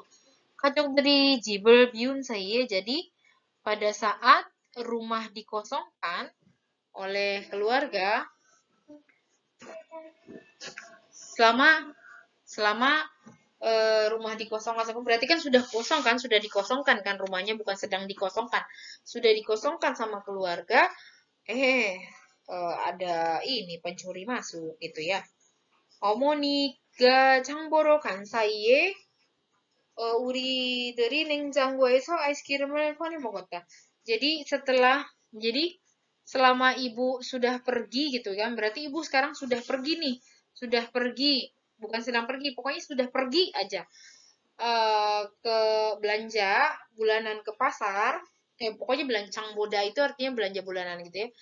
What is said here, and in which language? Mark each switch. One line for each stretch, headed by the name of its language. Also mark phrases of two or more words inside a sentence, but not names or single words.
Indonesian: Kacung dari Jibel Biun saya, jadi pada saat rumah dikosongkan oleh keluarga, selama selama rumah dikosongkan berarti kan sudah kosong kan, sudah dikosongkan kan rumahnya, bukan sedang dikosongkan, sudah dikosongkan sama keluarga. Ada ini pencuri masuk gitu ya.
Korean: 어머니가 장 보러 간 사이에 우리들이 냉장고에서 아이스크림을 꺼내 먹었다.
Indonesian: Jadi selama ibu sudah pergi gitu kan, berarti ibu sekarang sudah pergi nih, sudah pergi, bukan sedang pergi, pokoknya sudah pergi aja ke belanja bulanan ke pasar, pokoknya belancang boda itu artinya belanja bulanan gitu ya.